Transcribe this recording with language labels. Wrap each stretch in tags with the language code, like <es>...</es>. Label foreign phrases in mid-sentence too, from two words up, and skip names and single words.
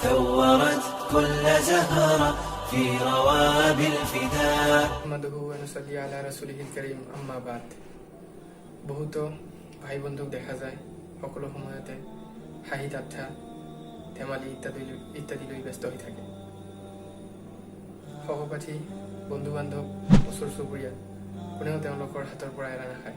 <ar>نورت كل زهرة في رواب الفداء نحمده ونصلي على رسوله الكريم أما بعد</ar> <as>বহুত ভাই বন্ধুক দেখা যায় সকলো সময়তে হাঁহি ঠাট্টা ধেমালি ইত্যাদি লৈ ব্যস্ত হৈ থাকে। সহপাঠী বন্ধু বান্ধৱ ওচৰ চুবুৰীয়া কোনেও তেওঁলোকৰ হাতৰ পৰা এৰা নাখায়।</as>